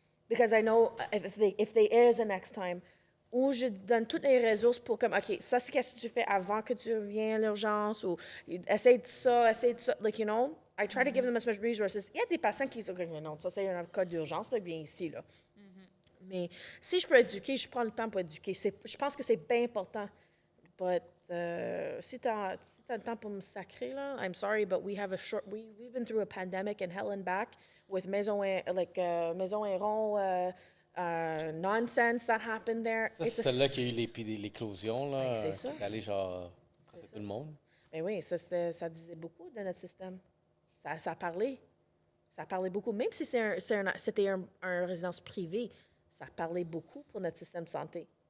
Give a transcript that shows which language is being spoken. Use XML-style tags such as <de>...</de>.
<en>Because I know if there is a next time,</en> <fr>où je donne toutes les ressources pour comme, OK, ça, c'est qu'est-ce que tu fais avant que tu reviennes à l'urgence, ou essaye de ça,</fr> <en>like, you know, I try to give them as much resources.</en> <fr>Il y a des patients qui disent, OK, non, ça, c'est un cas d'urgence, là, viens ici, là. Mais si je peux éduquer, je prends le temps pour éduquer. Je pense que c'est bien important.</fr> <en>But</en> <fr>si t'as le temps pour me sacrer, là,</fr> <en>I'm sorry, but we've been through a pandemic and hell and back with Maison Héron, nonsense that happened there.</en> <fr>Ça, c'est celle-là qui a eu l'éclosion, là. C'est ça. Qui est allée, genre, casser tout le monde. Ben oui, ça disait beaucoup de notre système. Ça parlait. Ça parlait beaucoup. Même si c'était une résidence privée, ça parlait beaucoup pour notre système de santé.</fr>